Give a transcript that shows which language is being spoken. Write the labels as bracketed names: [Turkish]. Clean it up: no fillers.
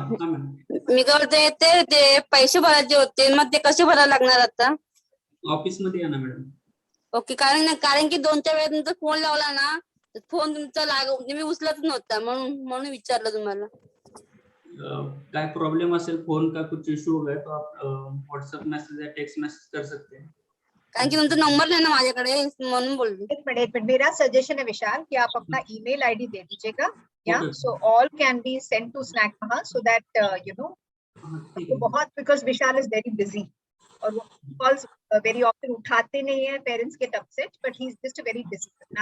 [Marathi] मी काय बोलते, ते पैसे भरायचे होते मग ते कसे भरायला लागणार आता? ऑफिस मध्ये या ना मॅडम। ओके, कारण की 2-4 वेळा तुमचा फोन लावला ना, फोन तुमचा तुम्ही उचलत नव्हता, म्हणून विचारलं तुम्हाला। काय प्रॉब्लम असेल, [Hindi] फोन का कुछ इशू हो गया तो आप व्हाट्सएप मैसेज या टेक्स्ट मैसेज कर सकते हैं। [Marathi] कारण की तुमचा नंबर नाही ना माझ्याकडे, म्हणून बोलली। [Hindi] एक मिनट, मेरा सजेशन है विशाल कि आप अपना ईमेल आईडी दे दीजिएगा, या [English] so all can be send to स्नैक महा, so that you know [Hindi] बहुत, [English] because Vishal is very busy [Hindi] और वो कॉल्स वेरी ऑफ्टन उठाते नहीं है पेरेंट्स के तरफ से, [English] But he is just very busy.